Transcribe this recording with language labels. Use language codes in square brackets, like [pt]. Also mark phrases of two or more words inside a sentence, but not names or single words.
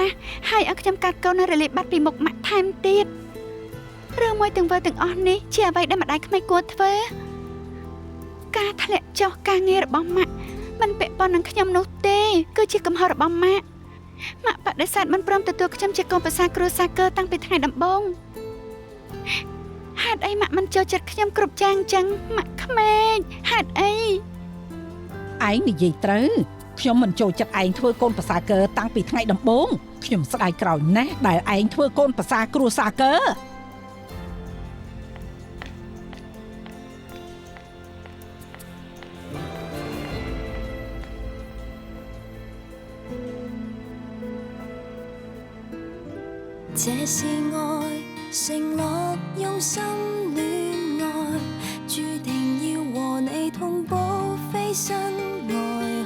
[km] ស់ហើយឲ្យខ្ញុំកាត់កូននៅរលាយបាត់ពីមុខម៉ាក់ថែមទៀតរឿងមួយទាំងវើទាំងអស់នេះជាអ្វីដែលម្ដាយក្មេងគួរធ្វើការធ្លាក់ចុះការងាររបស់ម៉ាក់មិនពាក់ព័ន្ធនឹងខ្ញុំនោះទេគឺជាកំហុសរបស់ម៉ាក់បដិសេធមិនព្រមទទួលខ្ញុំជាកូនប្រសារគ្រួសារកើតាំងពីថ្ងៃដំបូងហេតុអីម៉ាក់មិនចូលចិត្តខ្ញុំគ្រប់យ៉ាងចឹងម៉ាក់ក្មេកហេតុអី ឯងនិយាយត្រូវខ្ញុំមិនចូលចិត្តឯងធ្វើកូនប្រសារកើតាំងពីថ្ងៃដំបូងខ្ញុំស្ដាយក្រោយណាស់ដែលឯងធ្វើកូនប្រសារគ្រួសារកើ [zh] 這是愛，承諾用心戀愛，注定要和你同步飛身外海。